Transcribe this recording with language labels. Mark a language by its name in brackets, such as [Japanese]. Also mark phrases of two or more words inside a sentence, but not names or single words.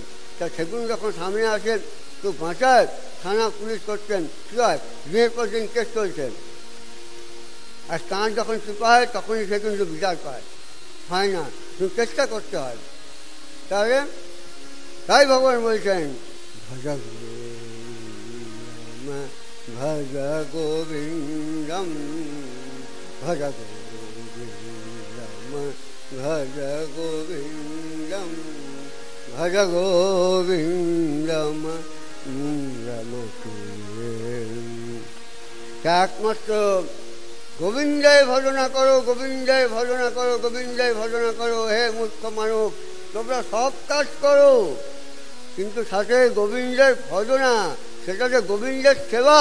[Bangla] তা সেগুলো যখন সামনে আসে তো বাঁচায় থানা পুলিশ করছেন, কী হয় দিনের পর দিন কেস চলছে। আর তাঁর যখন চিপা হয় তখনই সে কিন্তু বিচার পায়, হয় না, কিন্তু চেষ্টা করতে হয়। তাহলে তাই ভগবান বলছেন [Sanskrit] भज भज गोविन्दम भज गोविन्दम भज गोविन्दम भज गोविन्दम। [Bangla] একমাত্র গোবিন্দায় ভজনা করো, গোবিন্দায় ভজনা করো, গোবিন্দায় ভজনা করো। হে মূর্খ মানব, তোমরা সব কাজ করো কিন্তু সাথে গোবিন্দের ভজনা, সেটা যে গোবিন্দের সেবা।